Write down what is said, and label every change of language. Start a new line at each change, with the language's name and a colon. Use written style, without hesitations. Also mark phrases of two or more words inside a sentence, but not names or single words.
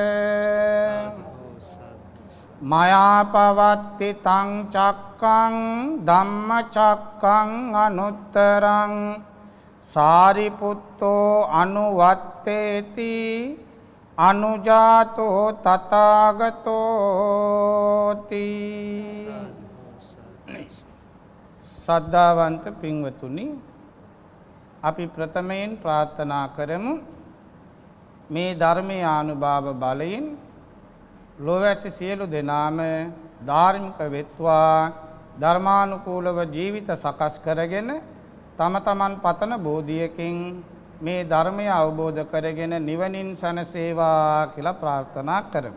Pali: මයා පවත්ති තං චක්කං ධම්මචක්කං අනුත්තරං සාරිපුත්තෝ අනුවත්තේති අනුජාතෝ තථාගතෝති.
Sinhala: සද්ධාවන්ත පින්වතුනි, අපි ප්‍රථමයෙන් ප්‍රාර්ථනා කරමු මේ ධර්මයේ ආනුභාව බලයෙන් ලෝවැසි සියලු දෙනාම ධාර්මික වෙත්වා ධර්මානුකූලව ජීවිත සකස් කරගෙන තම තමන් පතන බෝධියකින් මේ ධර්මය අවබෝධ කරගෙන නිවනින් සැනසේවා කියලා ප්‍රාර්ථනා කරමු.